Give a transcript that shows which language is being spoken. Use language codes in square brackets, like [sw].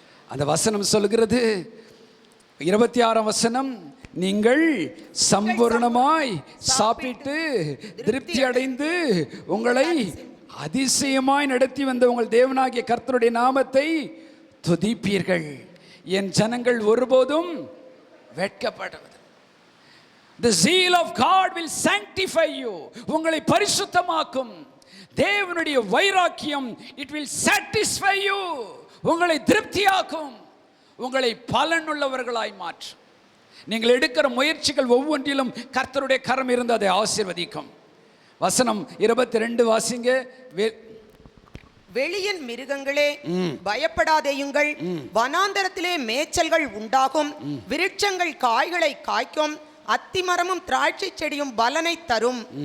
[ta] அந்த வசனம் சொல்கிறது, 26ஆம் வசனம், நீங்கள் சம்பூர்ணமாய் சாப்பிட்டு திருப்தி அடைந்து உங்களை அதிசயமாய் நடத்தி வந்த உங்கள் தேவனாகிய கர்த்தருடைய நாமத்தை துதிப்பீர்கள். என் ஜனங்கள் ஒருபோதும் வெட்கப்படுவது. [en] The zeal of God will sanctify you. [ta] உங்களை பரிசுத்தமாக்கும். தேவனுடைய [en] வைராக்கியம் it will satisfy you. [ta] உங்களை திருப்தியாக்கும், உங்களை பலனுள்ளவர்களாய் மாற்றும். நீங்கள் எடுக்கிற முயற்சிகள் ஒவ்வொன்றிலும் கர்த்தருடைய கரம் இருந்து அதை ஆசீர்வதிக்கும். வசனம் 22 வாசிங்க. வெளியின் மிருகங்களே பயப்படாதேயுங்கள், வனாந்தரத்திலே மேய்ச்சல்கள் உண்டாகும், விருட்சங்கள் காய்களை காய்க்கும், அத்திமரமும் திராட்சை செடியும் பலனை தரும்.